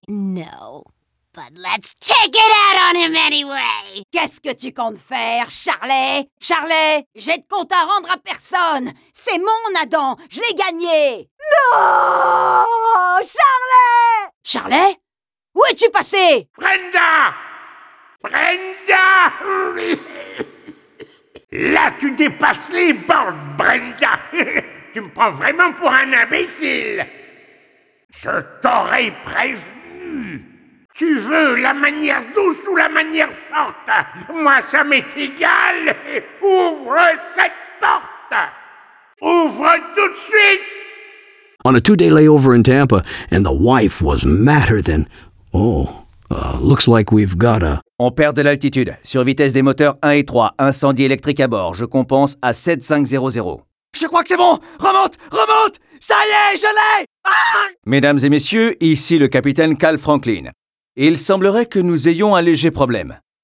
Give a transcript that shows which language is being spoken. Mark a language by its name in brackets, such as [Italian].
[English] No, but let's take it out on him anyway! [French] Qu'est-ce que tu comptes faire, Charley? Charley, j'ai de compte à rendre à personne! C'est mon Adam, je l'ai gagné! Non! Charley! Charley? Où es-tu passé? Brenda! Brenda! Là, tu dépasses les bornes, Brenda! Tu me prends vraiment pour un imbécile! Je t'aurais prévenu! Tu veux la manière douce ou la manière forte? Moi, ça m'est égal! Ouvre cette porte! Ouvre tout de suite! [English] On a 2-day layover in Tampa, and the wife was madder than... looks like we've got a... [French] On perd de l'altitude. Sur vitesse des moteurs 1 et 3, incendie électrique à bord. Je compense à 7500. Je crois que c'est bon! Remonte! Remonte! Ça y est, je l'ai! Mesdames et messieurs, ici le capitaine Cal Franklin. Il semblerait que nous ayons un léger problème.